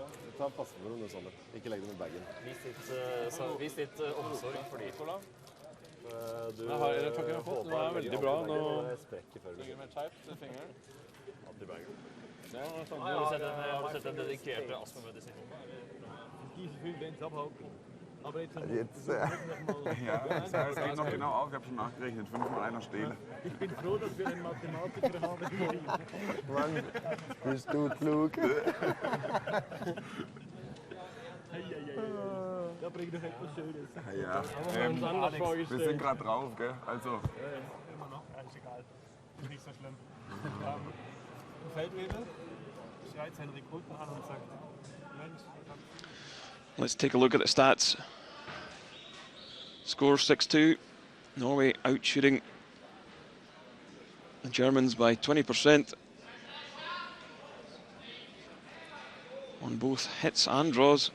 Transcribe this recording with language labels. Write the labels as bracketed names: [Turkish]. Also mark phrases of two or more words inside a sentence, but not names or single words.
[Norwegian] Ta passe på noe sånt. Ikke legg det i bagen. Vis litt omsorg for de. Det har jeg fått. Det er veldig bra. Nå sprekker før legger mer teip til fingeren. Alt i bagen. Har du sett en dedikert astmamedisin? [German] Jetzt, ja, das geht noch genau auf. Ich habe schon nachgerechnet. 5 mal einer Stele. Ich bin froh, dass wir einen Mathematiker haben. Mann, bist du klug? Da bringt doch etwas Schönes. Ja, wir sind gerade drauf, gell? Also. Immer noch. Ja, ist egal. Ist nicht so schlimm. Feldwebel schreit seinen Rekruten an und sagt, Mensch, [English] Let's take a look at the stats. Score 6-2. Norway out shooting the Germans by 20% on both hits and draws.